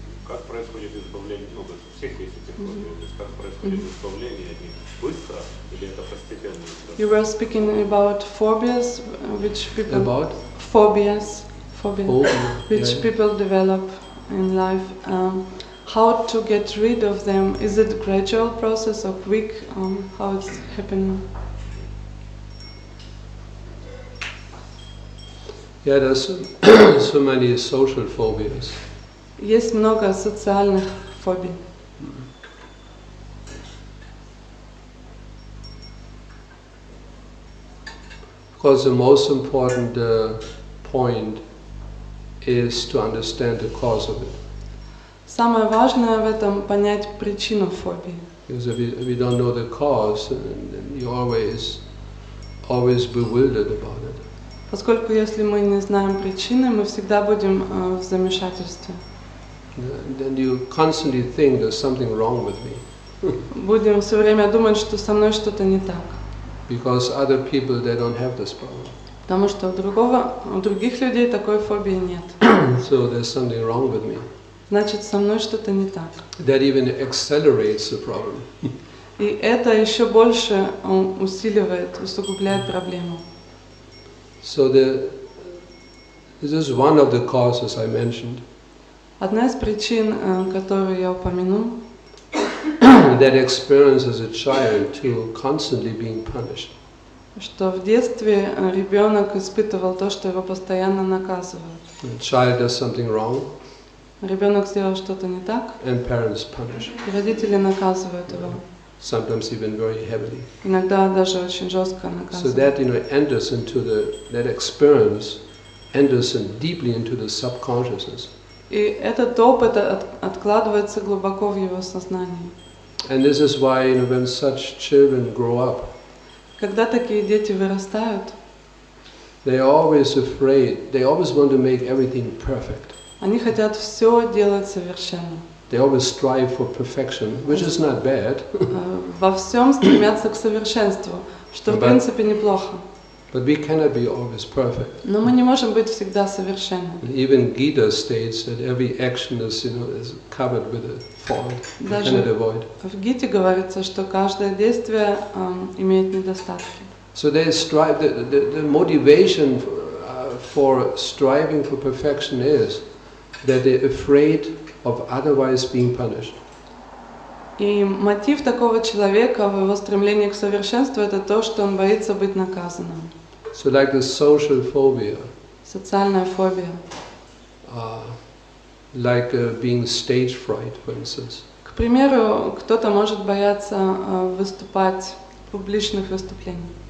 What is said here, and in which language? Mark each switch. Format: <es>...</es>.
<ru>Как происходит избавление, ну, у всех есть эти фобии, то есть как происходит избавление от них? Быстро или это постепенно?</ru> <en>You were speaking about phobias, which people... About? Phobias, which Yeah. people develop in life. How to get rid of them? Is it a gradual process or quick? How it's happening? Yeah, there's so many social phobias.</en> <ru>Есть много социальных фобий.</ru> <en>Of course, the most important point is to understand the cause of it.</en> <ru>Самое важное в этом понять причину фобии.</ru> <en>Because if you don't know the cause, then you're always bewildered about it.</en> <ru>Поскольку если мы не знаем причины, мы всегда будем в замешательстве.</ru> <en>Then you constantly think there's something wrong with me.</en> <ru>Будем все время думать, что со мной что-то не так.</ru> <en>Because other people, they don't have this problem.</en> <ru>Потому что у других людей такой фобии нет.</ru> <en>So there's something wrong with me.</en> <ru>Значит, со мной что-то не так.</ru> <en>That even accelerates the problem.</en> <ru>И это еще больше усиливает, усугубляет проблему.</ru> <en>So this is one of the causes I mentioned.</en> <ru>Одна из причин, которую я упомянул,</ru> <en>That experience as a child to constantly being punished.</en> <ru>что в детстве ребенок испытывал то, что его постоянно наказывают.</ru> <en>The child does something wrong,</en> <ru>Ребенок сделал что-то не так,</ru> <en>and parents punish.</en> <ru>и родители наказывают его.</ru> <en>Sometimes even very heavily.</en> <ru>Иногда даже очень жестко</ru> <en>So</en> <ru>наказывают.</ru> <en>that enters into that experience enters deeply into the subconsciousness.</en> <ru>И этот опыт откладывается глубоко в его сознании.</ru> <en>And this is why when such children grow up,</en> <ru>Когда такие дети вырастают,</ru> <en>they are always afraid. They always want to make everything perfect.</en> <ru>они хотят все делать совершенно.</ru> <en>They always strive for perfection, which is not bad.</en> <ru>Во всем стремятся к совершенству, что в принципе неплохо.</ru> <en>But we cannot be always perfect.</en> <ru>Но мы не можем быть всегда совершенны.</ru> <en>Even Gita states that every action is covered with a fault. You cannot avoid.</en> <ru>В Гите говорится, что каждое действие имеет недостатки.</ru> <en>So they strive. The motivation for striving for perfection is that they're afraid of otherwise being punished.</en> <ru>И мотив такого человека в его стремлении к совершенству — это то, что он боится быть наказанным.</ru> <en>So like the social phobia,</en> <ru>Социальная фобия.</ru> <en>like being stage fright, for instance.</en> <ru>К примеру, кто-то может бояться выступать в публичных выступлениях.</ru>